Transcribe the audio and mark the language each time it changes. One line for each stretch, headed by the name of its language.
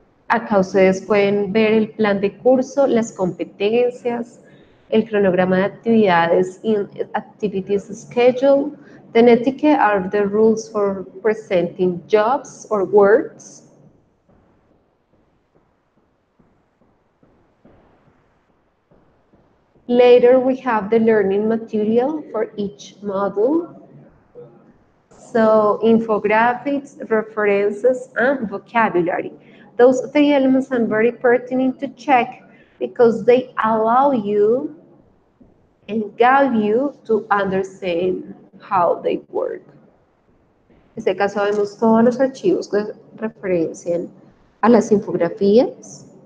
Spanish: Acá ustedes pueden ver el plan de curso, las competencias, el cronograma de actividades
English: in activities schedule. The etiquette are the rules for presenting jobs or words. Later, we have the learning material for each module. So, infographics, references, and vocabulary. Those three elements are very pertinent to check because they allow you and guide you to understand how they work.
Spanish: En este caso vemos todos los archivos que referencian a las infografías.